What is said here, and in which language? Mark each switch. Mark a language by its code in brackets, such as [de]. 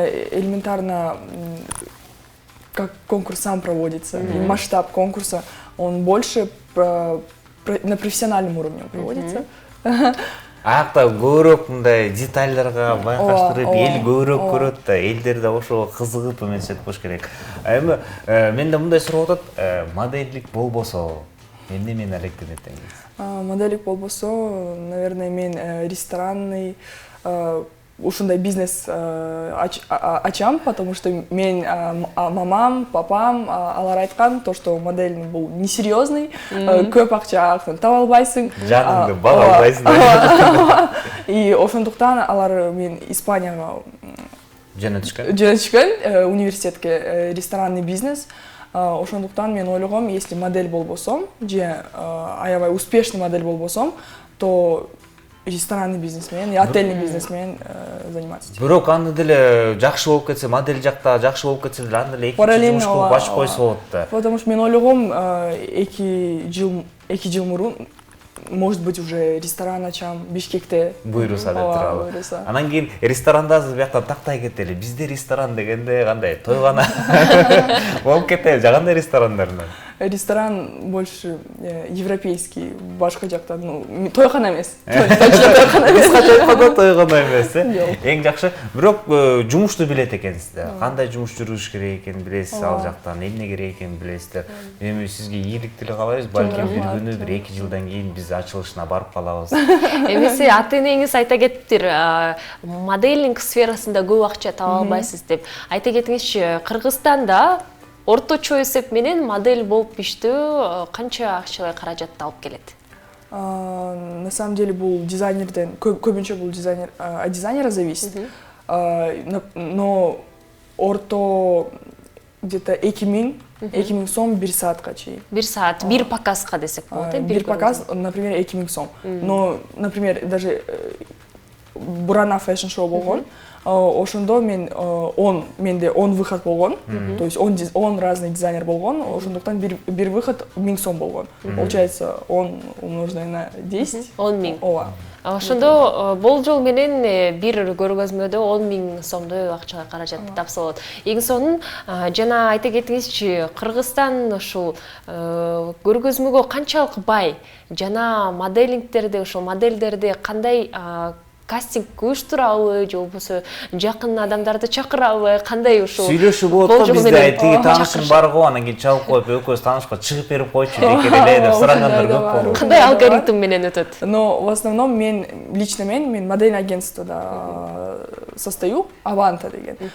[ru] Элементарно, как конкурс сам проводится, масштаб конкурса, он больше, на профессиональном уровне проводится. [ky] Аякта көбүрөөк мындай детальдарга байкаштырып, эл көбүрөөк көрөт да, элдер да ошого кызыгып эметишет болуш керек. Эми менде мындай суроо болот, модельдик болбосо эмне менен алектенет деңиз? Модельдик болбосо, наверное, мен ресторанный ушундай бизнес ачам, [ru] потому что [ky] мен мамам, папам алар айткан, то, что модель бул несерьезный, көп акча таба албайсың. Жаныңды бага албайсың. И ошондуктан алар мен Испанияга жөнөтүшкөн университетке ресторанный бизнес. Ошондуктан мен ойлогом, если модель болбосом, же аябай успешный модель болбосом, то ресторанный бизнесмен, отельный бизнесмен заниматься. Бирок аны деле жакшы болуп кетсе, модель жакта жакшы болуп кетсе деле аны деле экинчи жумуш кылып ачып койсо болот да. Потому что мен ойлогом, 2 жыл мурун, может быть, уже ресторан ачам Бишкекте. Буйруса деп турабы. Анан кийин ресторандасыз бияктан тактай кетели. Бизде ресторан дегенде кандай тойгана болуп кетели. Жагандай ресторандардан? Ресторан больше европейский, башка жакта, ну, тойхана эмес. Точно тойхана эмес. Кыскача айтканда тойгана эмес, эң жакшы. Бирок жумушту билет экенсиз да. Кандай жумуш жүргүзүш керек экенин билесиз, ал жактан эмне керек экенин билесиздер. Эми сизге ийгилик тилеп калабыз, балким бир күнү, 1-2 жылдан кийин биз ачылышына барып калабыз. Эмесе ата-энеңиз айта кетиптир, моделинг сферасында көп акча таба албайсыз деп. Айта кетиңизчи, Кыргызстанда орточо эсеп менен модель болуп иштөө канча акчалай каражатты алып келет? На самом деле бул дизайнерден, көбүнчө бул дизайнер, [ru] от дизайнера зависит. [ky] Но орто где-то 2000 сом 1 саатка чейин. 1 саат, 1 показка десек болот, бир показ, [ru] например, 2000 сом. Но, например, даже Бурана фэшн шоу болгон. [ky] Ошондо менде 10 выход болгон. То есть 10 разный дизайнер болгон. Ошондуктан бир выход 1000 сом болгон. [ru] Получается 10 умноженное на 10. [ky] 10 миң. Ооба. Ошондо болжол менен бир көргөзмөдө 10 миң сомдой акчага каражатты тапса болот. Эң сонун жана айта кетиңизчи, Кыргызстан ушул көргөзмөгө канчалык бай жана моделингтерди, ошол модельдерди кандай кастинг уюштурабы же болбосо жакын адамдарды чакырабы, кандай ушул сүйлөшүү болот го бизде, тиги таанышым бар го, анан кийин чалып коюп экөөбүз таанышка чыгып берип койчу бекер эле деп сурагандар көп болот. Кандай алгоритм менен өтөт? [ru] Но в основном лично мен модельное агентствода состою, Аванта деген.